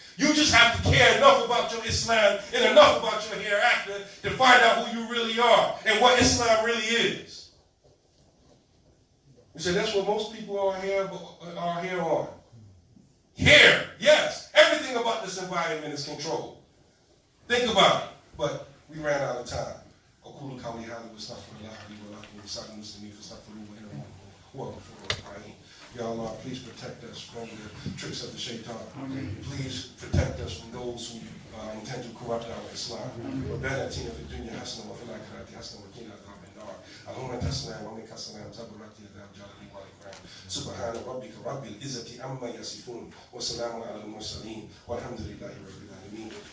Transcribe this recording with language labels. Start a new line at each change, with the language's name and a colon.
English: You just have to care enough about your Islam and enough about your hereafter to find out who you really are and what Islam really is. You say that's what most people are here on. Here, yes. Everything about this environment is controlled. Think about it. But we ran out of time.
Arabic: أقول قولي هذا واستغفر الله لي ولكم ولسائر المسلمين فاستغفروه إنه هو الغفور الرحيم.
English: Ya Allah, please protect us from the tricks of the shaitan. Please protect us from those who intend to corrupt our Islam.
Arabic: ربنا آتنا في الدنيا حسنة وفي الآخرة حسنة وقنا عذاب النار. اللهم أنت السلام ومنك السلام تبارك يا ذا الجلال والإكرام. سبحان ربك رب العزة عما يصفون وسلام على المرسلين والحمد لله رب العالمين.